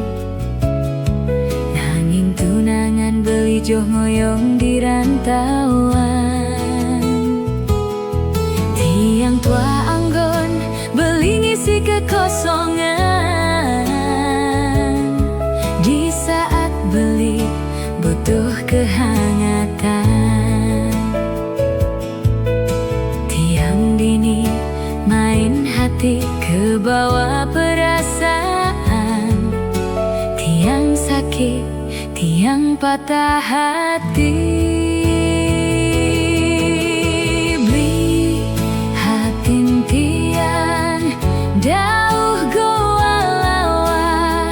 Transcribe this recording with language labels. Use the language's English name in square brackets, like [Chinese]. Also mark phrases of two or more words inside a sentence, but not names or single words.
[Balinese] Nanging tunangan beli joh ngoyong di rantauan. Tiang tua anggon beli ngisi kekosongan. [Indonesian] Di saat beli butuh kehangatan. [Balinese] Tiang dini [Indonesian] main hati ke bawah perasaan. Tiang sakit, tiang patah hati. [Balinese] Beli hatin tiang dauh goa lawa.